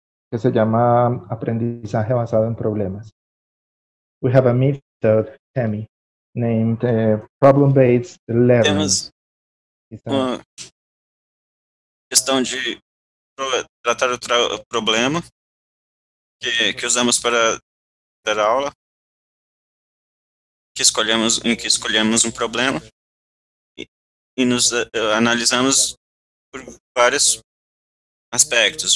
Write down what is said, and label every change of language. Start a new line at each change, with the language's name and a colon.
Spanish: Que se llama aprendizaje basado en problemas.
English: We have a method, Tammy, named problem-based learning.
Portuguese: Temos uma questão de tratar o problema que usamos para dar aula, em que escolhemos um problema e nos analisamos por vários aspectos.